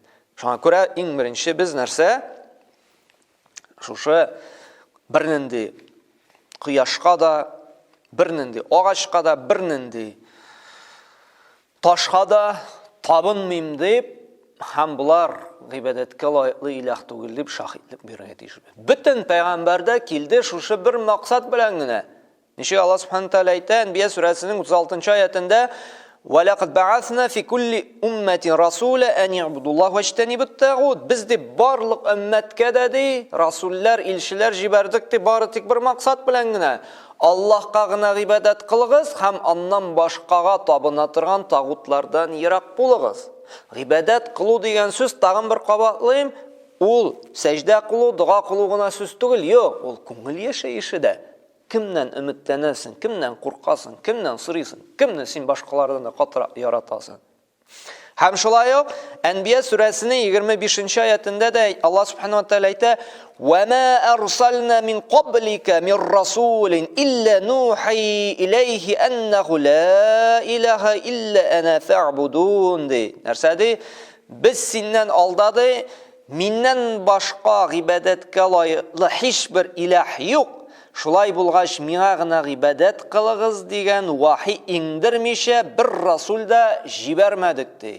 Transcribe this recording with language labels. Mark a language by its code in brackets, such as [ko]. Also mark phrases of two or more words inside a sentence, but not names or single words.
[tt] Шуңа күрә иң беренче без нәрсә? Шушы бернинди Кыяшка да, бернинди агачка да, бернинди ташка да табынмыйм дип, һәм булар гыйбадәткә лаеклы илаһ түгел дип шаһидлек бирергә тиеш. Бөтен пәйгамбәрдә килде шушы бер максат белән генә. Ничек [ar] الله سبحانه تعالى [tt] әйтә, Анбия сүрәсенең 36-нчы аятында: [ar] وَلَقَدْ بَعَثْنَا فِي كُلِّ أُمَّةٍ رَسُولًا أَنِ اعْبُدُوا اللَّهَ وَاجْتَنِبُوا الطَّاغُوتَ. [tt] Biz дип барлык өммәткә дә ди, расуллар, илчеләр җибәрдек дип, бары тик бер максат белән генә: Аллаһка гына гыйбадәт кылыгыз һәм аннан башкага табына торган тагутлардан ерак булыгыз. Гыйбадәт кылу дигән сүз тагын бер кабатлыйм, ул сәҗдә кылу, дуга кылу гына сүз түгел, юк, ул күңел яшәеше дә. Кемнән өметләнәсең, кемнән куркасың, кемнән сорыйсың, кемне син башкалардан да катырак яратасың. Һәм шулай ук Анбия сүрәсенең 25-нче аятында да [ar] الله سبحانه وتعالى [tt] әйтә: [ar] وَمَا أَرْسَلْنَا مِنْ قَبْلِكَ مِنْ رَسُولٍ إِلَّا نُوحِي إِلَيْهِ أَنَّهُ لَا إِلَهَ إِلَّا أَنَا فَاعْبُدُونِ. [tt] Нәрсәди? Без синнән алдады, миннән башка гыйбадәткә лаеклы һичбер илаһ юк. Шулай булгач, миңа гына гыйбадәт кылыгыз дигән вахи иңдермичә бер расул да җибәрмәдек ди.